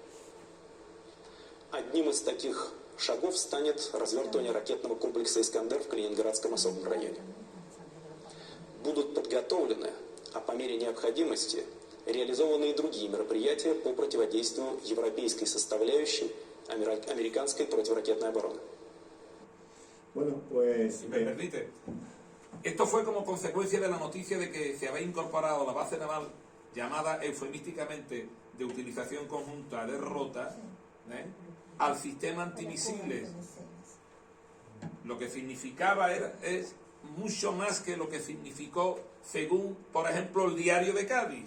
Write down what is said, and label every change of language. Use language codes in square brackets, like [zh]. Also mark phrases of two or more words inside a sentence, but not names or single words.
[ru] Одним из таких шагов станет развертывание ракетного комплекса «Искандер» в Калининградском особом районе. Будут подготовлены, а по мере необходимости, реализованы и другие мероприятия по противодействию европейской составляющей americanской противоракетной обороны. [es] Bueno, pues... Si me permite, esto fue como consecuencia de la noticia de que se había incorporado la base naval llamada eufemísticamente de utilización conjunta de Rota al sistema antimisiles. Lo que significaba es mucho más que lo que significó, según, por ejemplo, el Diario de Cádiz.